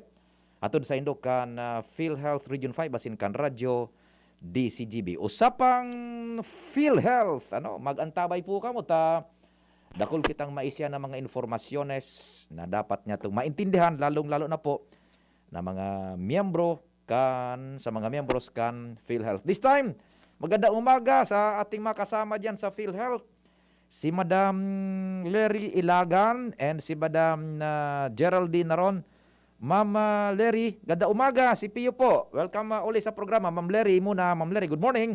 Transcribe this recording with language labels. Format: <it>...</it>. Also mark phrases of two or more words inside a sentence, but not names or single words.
<bik>Atod sa indok kan PhilHealth Region 5 basin kan radyo DZGB. Usapang PhilHealth. Magantabay po kamo ta. Dakol kitang maisya na mga informasyones na dapat niya itong maintindihan lalong-lalo na po na mga miyembro sa mga miyembros kan PhilHealth.</bik> <en>This time,</en> <tl>magandang umaga sa ating mga kasama dyan sa PhilHealth. Si Madam Leri Ilagan and si Madam Geraldine Naron. Ma'am Leri, ganda umaga. Si Pio po. Welcome uli sa programa. Ma'am Leri muna. Ma'am Leri,</tl> <en>good morning.</en>